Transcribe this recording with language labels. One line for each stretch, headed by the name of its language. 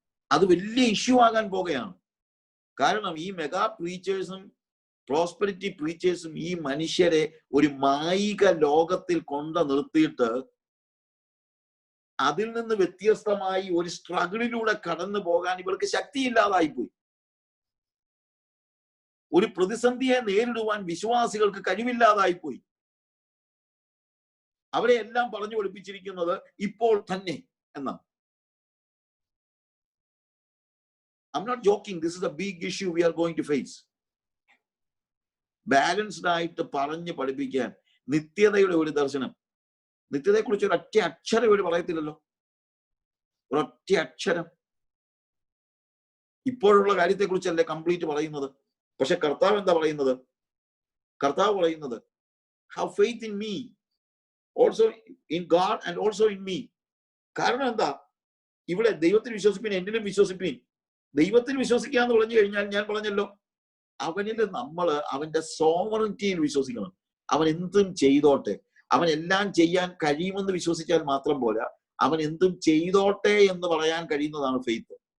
Malayalam: അത് വലിയ ഇഷ്യൂ ആകാൻ പോകുകയാണ്. കാരണം ഈ മെഗാ പ്രീച്ചേഴ്സും പ്രോസ്പെരിറ്റി പ്രീച്ചേഴ്സും ഈ മനുഷ്യരെ ഒരു മായിക ലോകത്തിൽ കൊണ്ടു നിർത്തിയിട്ട് അതിൽ നിന്ന് വ്യത്യസ്തമായി ഒരു സ്ട്രഗിളിലൂടെ കടന്നു പോകാൻ ഇവർക്ക് ശക്തിയില്ലാതായിപ്പോയി. ഒരു പ്രതിസന്ധിയെ നേരിടുവാൻ വിശ്വാസികൾക്ക് കഴിവില്ലാതായിപ്പോയി. അവരെ എല്ലാം പറഞ്ഞു പഠിപ്പിച്ചിരിക്കുന്നത് ഇപ്പോൾ തന്നെ എന്നാണ്.
English: I'm not joking. This is a big issue we are going to face.
Malayalam: Balanced ആയിട്ട് പറഞ്ഞ് പഠിപ്പിക്കാൻ നിത്യതയുടെ ഒരു ദർശനം. നിത്യതയെക്കുറിച്ച് ഒരൊറ്റ അക്ഷരം ഇവർ പറയത്തില്ലല്ലോ, ഒരൊറ്റ അക്ഷരം. ഇപ്പോഴുള്ള കാര്യത്തെക്കുറിച്ചല്ലേ കംപ്ലീറ്റ് പറയുന്നത്. പക്ഷെ കർത്താവ് എന്താ പറയുന്നത്? കർത്താവ് പറയുന്നത്
English: have faith in me, also in God and also in me.
Malayalam: കാരണം എന്താ? ഇവിടെ ദൈവത്തിൽ വിശ്വസിപ്പിൻ, എന്നിലും വിശ്വസിപ്പിൻ. ദൈവത്തിൽ വിശ്വസിക്കുക എന്ന് പറഞ്ഞു കഴിഞ്ഞാൽ ഞാൻ പറഞ്ഞല്ലോ, അവനിൽ നമ്മൾ അവന്റെ സോവറിറ്റിയിൽ വിശ്വസിക്കണം. അവൻ എന്തും ചെയ്തോട്ടെ, അവൻ എല്ലാം ചെയ്യാൻ കഴിയുമെന്ന് വിശ്വസിച്ചാൽ മാത്രം പോരാ, അവൻ എന്തും ചെയ്തോട്ടെ എന്ന് പറയാൻ കഴിയുന്നതാണ് ഫെയ്ത്ത്.